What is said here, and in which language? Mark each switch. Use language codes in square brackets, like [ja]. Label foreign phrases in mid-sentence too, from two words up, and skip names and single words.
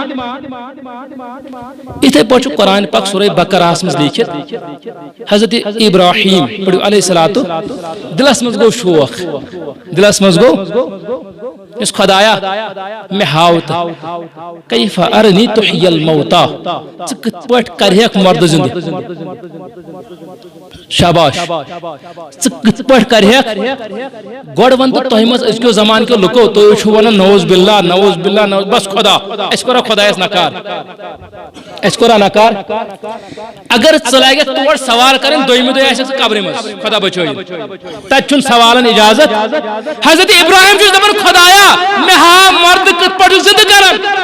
[ks] اتھے پٲٹھۍ چھُ قرآن پاک سورہ بقرہ مز لیکھت حضرت ابراہیم پڑھو [ar] علیہ الصلوۃ [ks] دلس مز گو شوق دلس مز گو اس خدایا میں ہاو تو [ar] کیف ارنی تحیی الموتى [ks] ژٕ کِتھ پٲٹھۍ کرہیکھ مرد زندہ شاباش ژٕ کِتھ پٲٹھۍ کرہیکھ گۄڈٕ ون تہٕ تۄہہِ منٛز أزکیو زمانہٕ کیو لُکو تُہۍ چھِو ونان [ar] نعوذ باللہ نعوذ باللہ [ks] بس خدا أسۍ کرو خدایس نکار أسۍ کرو نکار اگر ژٕ لاگکھ تور سوال کرٕنۍ دوٚیمہِ دۄہ آسکھ ژٕ قبرِ منٛز خدا بچٲیِن تتہِ چھُنہٕ سوالن اجازت حضرت ابراہیم چھُس دپان خدایا مے ہا مرد کِتھ پٲٹھۍ چھُ زندٕ کران